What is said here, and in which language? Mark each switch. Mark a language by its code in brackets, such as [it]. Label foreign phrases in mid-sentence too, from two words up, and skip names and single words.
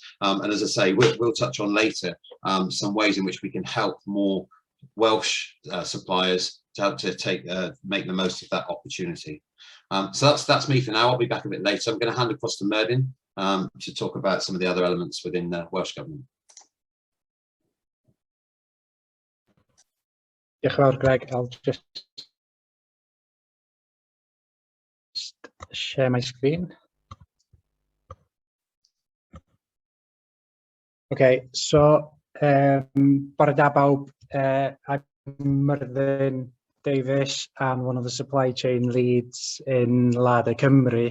[en] And as I say, we'll touch on later some ways in which we can help more Welsh suppliers to help to make the most of that opportunity. So that's me for now. I'll be back a bit later. I'm going to hand across to Myrddin to talk about some of the other elements within the Welsh Government. [cy] Diolch yn fawr, Greg. [en] I'll just share my screen. Okay, so [cy] bore da bawb, [en] I'm Myrddin Davies and one of the supply chain leads in Larder Cymru.